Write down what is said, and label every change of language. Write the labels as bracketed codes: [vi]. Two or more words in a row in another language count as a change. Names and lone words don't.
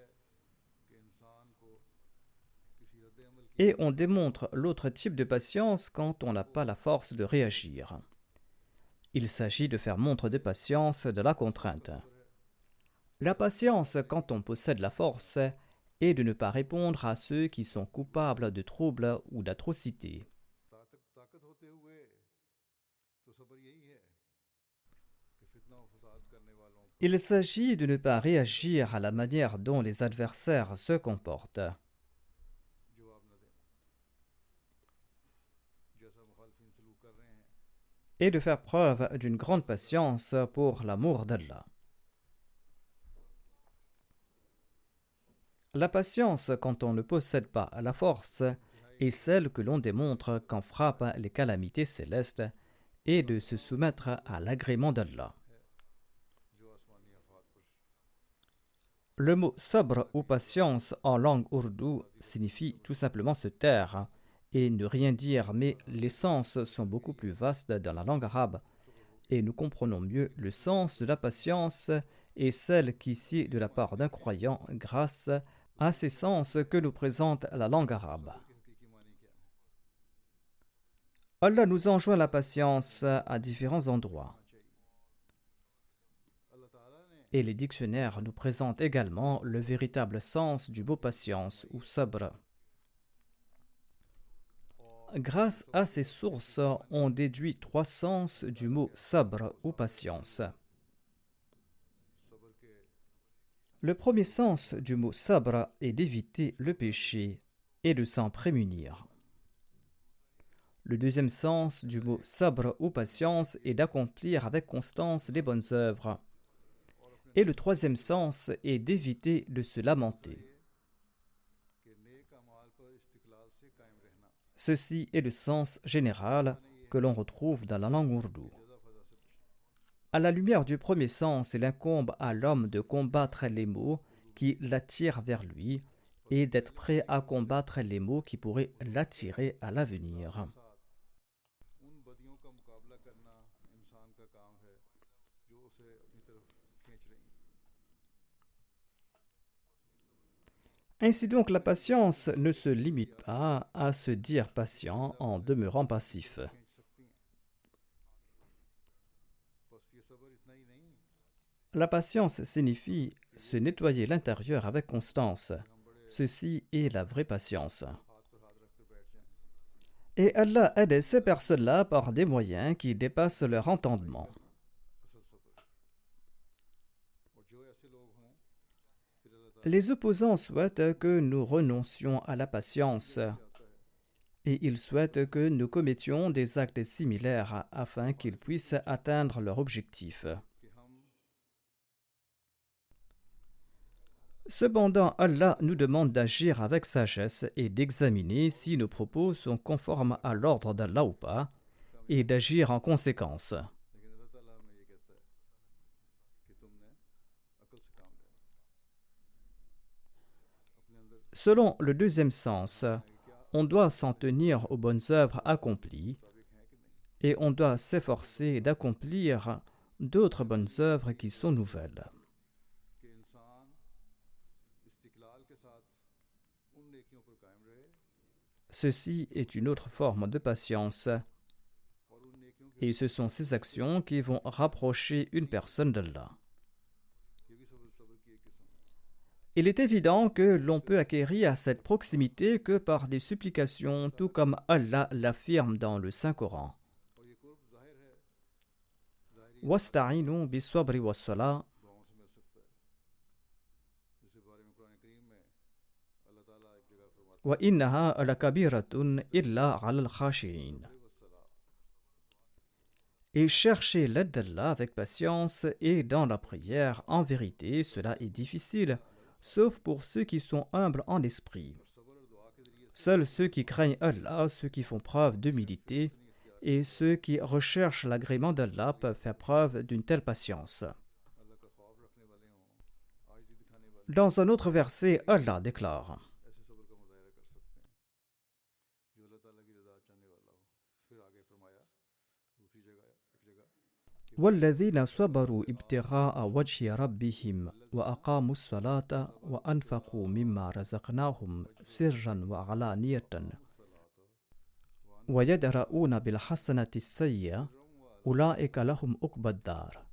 [fr] Et on démontre l'autre type de patience quand on n'a pas la force de réagir. Il s'agit de faire montre de patience de la contrainte. La patience, quand on possède la force, et de ne pas répondre à ceux qui sont coupables de troubles ou d'atrocités. [ur] طاقت ہوتے ہوئے تو صبر یہی ہے کہ فتنہ اور فساد کرنے والوں کو [fr] Il s'agit de ne pas réagir à la manière dont les adversaires se comportent [ur] جواب نہ دینا جیسا مخالفین سلوک کر رہے ہیں [fr] et de faire preuve d'une grande patience pour l'amour d'Allah. La patience, quand on ne possède pas la force, est celle que l'on démontre quand frappent les calamités célestes et de se soumettre à l'agrément d'Allah. [ur] جو آسمانی آفات پر [fr] Le mot sabr ou patience en langue ourdou signifie tout simplement se taire et ne rien dire, mais les sens sont beaucoup plus vastes dans la langue arabe et nous comprenons mieux le sens de la patience et celle qui sied de la part d'un croyant grâce à ces sens que nous présente la langue arabe. [ur] کے حقیقی معنی کیا ہے [fr] Allah nous enjoint la patience à différents endroits [ur] اللہ تعالیٰ نے [fr] et les dictionnaires nous présentent également le véritable sens du mot patience ou sabr. Grâce à ces sources, on déduit trois sens du mot sabr ou patience. [ur] صبر کے [fr] Le premier sens du mot sabr est d'éviter le péché et de s'en prémunir. Le deuxième sens du mot sabr ou patience est d'accomplir avec constance les bonnes œuvres. Et le troisième sens est d'éviter de se lamenter. [ur] کہ نیک اعمال پر استقلال سے قائم رہنا [fr] Ceci est le sens général que l'on retrouve dans la langue ourdou. [ur] جدا فضا سے بچنا [fr] À la lumière du premier sens, il incombe à l'homme de combattre les maux qui l'attirent vers lui et d'être prêt à combattre les maux qui pourraient l'attirer à l'avenir. [ur] ساتھ ان بدیوں کا مقابلہ کرنا انسان کا کام ہے جو اسے اپنی طرف کھینچ رہی ہیں [fr] Ainsi donc, la patience ne se limite pas à se dire patient en demeurant passif. [ur] کھینچ سکتی ہیں بس یہ صبر اتنا ہی نہیں [fr] La patience signifie se nettoyer l'intérieur avec constance. Ceci est la vraie patience. [ur] ہاتھ پر ہاتھ رکھ کر بیٹھ جائیں [fr] Et Allah aide ces personnes-là par des moyens qui dépassent leur entendement. [ur] اصل صبر اور جو ایسے لوگ ہوں پھر اللہ تعالیٰ [fr] Les opposants souhaitent que nous renoncions à la patience [ur] چاہتا ہے [fr] et ils souhaitent que nous commettions des actes similaires afin qu'ils puissent atteindre leur objectif. [ur] کہ ہم [fr] Cependant, Allah nous demande d'agir avec sagesse et d'examiner si nos propos sont conformes à l'ordre d'Allah ou pas, et d'agir en conséquence. [ur] لیکن اللہ تعالیٰ ہمیں یہ کہتا ہے کہ تم نے عقل سے کام لینا اپنے اندر [fr] Selon le deuxième sens, [ur] ہے کہ کیا [fr] on doit s'en tenir aux bonnes œuvres accomplies [ur] مطابق ہیں کہ نہیں [fr] et on doit s'efforcer d'accomplir d'autres bonnes œuvres qui sont nouvelles. [ur] کہ انسان استقلال کے ساتھ ان نیکیوں پر قائم رہے [fr] Ceci est une autre forme de patience, [ur] اور ان نیکیوں کی [fr] et ce sont ces actions qui vont rapprocher une personne d'Allah. [ur] یہ بھی صبر کی ایک قسم ہے [fr] Il est évident que l'on peut acquérir cette proximité que par des supplications, tout comme Allah l'affirme dans le Saint-Coran. [ur] اور یہ قرب ظاہر ہے ظاہر [ar] واستعينوا بالصبر والصلاة [ur] دعاؤں سے مل سکتا ہے جس کے بارے میں قرآن کریم میں اللہ تعالیٰ ایک جگہ فرماتا [ar] وإنها لكبيرة إلا على الخاشعين. [ur] ہے والسلام [fr] Et chercher l'aide d'Allah avec patience et dans la prière, en vérité, cela est difficile, sauf pour ceux qui sont humbles en esprit. [ur] صبر اور دعا کے ذریعے سے [fr] Seuls ceux qui craignent Allah, ceux qui font preuve d'humilité, et ceux qui recherchent l'agrément d'Allah peuvent faire preuve d'une telle patience. [ur] اللہ کا خوف رکھنے والے ہوں عاجزی دکھانے والے [fr] Dans un autre verset, Allah déclare [ur] ایسے صبر کا مظاہرہ کر سکتے ہیں جو اللہ تعالیٰ کی رضا چاہنے والا ہو پھر آگے فرمایا دوسری جگہ ایک جگہ [ar] والذين صبروا ابتغاء وجه ربهم وأقاموا الصلاة وأنفقوا مما رزقناهم سرا وعلانية ويدرؤون بالحسنة السيئة أولئك لهم عقبى الدار.